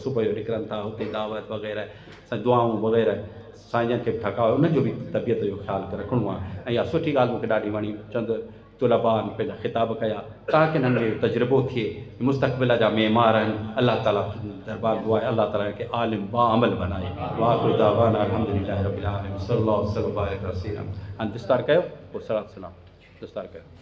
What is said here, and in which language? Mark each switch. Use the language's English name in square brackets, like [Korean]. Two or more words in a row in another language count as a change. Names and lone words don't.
[Sindhi] सुबुह जो निकिरनि था हुते दावत वग़ैरह दुआऊं वग़ैरह, साईं जन खे बि थकाव, उनजो बि तबियत जो ख़्यालु रखिणो आहे। ऐं इहा सुठी ॻाल्हि मूंखे ॾाढी वणी, चंद तुलबा पंहिंजा ख़िताब कया ताकी हिननि जो तजुर्बो थिए, मुस्तक़बिल जा मेमार आहिनि। [Arabic] الله تعالى [Sindhi] दरबार दुआ आहे [Arabic] الله تعالى [Sindhi] खे आलिम बा अमल बनाए। [Arabic] وآخر دعوانا الحمد لله رب العالمين صلى الله عليه وسلم. [Sindhi] हाणे विस्तार कयो, पोइ सलाम दस्तार कयो।